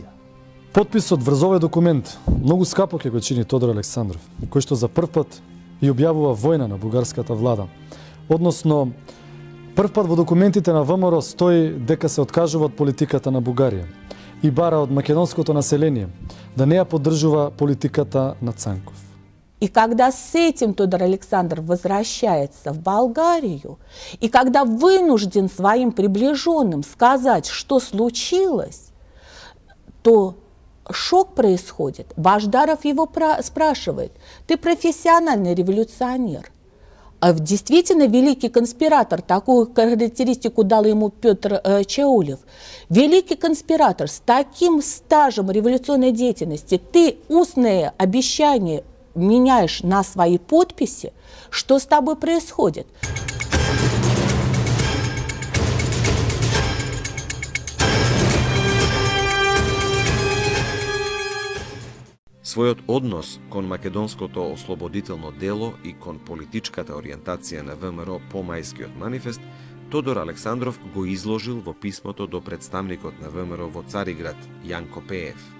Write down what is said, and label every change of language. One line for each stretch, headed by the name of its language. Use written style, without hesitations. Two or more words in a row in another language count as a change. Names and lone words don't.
Macedonian: Потписот врз овој документ многу скапо ќе го чини Тодор Александров, кој што за прв пат и објавува војна на бугарската влада. Односно, прв пат во документите на ВМРО стои дека се откажува од политиката на Бугарија и бара од македонското население да не ја поддржува политиката на Цанков.
Russian: И когда с этим Тодор Александров возвращается в Болгарию, и когда вынужден своим приближенным сказать, что случилось, то шок происходит. Баждаров его спрашивает: ты профессиональный революционер? А действительно великий конспиратор, такую характеристику дал ему Петр Чаулев. Великий конспиратор с таким стажем революционной деятельности, ты устное обещание меняешь на свои подписи, что с тобой происходит?
Macedonian: Својот однос кон македонското ослободително дело и кон политичката ориентација на ВМРО по мајскиот манифест, Тодор Александров го изложил во писмото до представникот на ВМРО во Цариград, Јанко Пеев.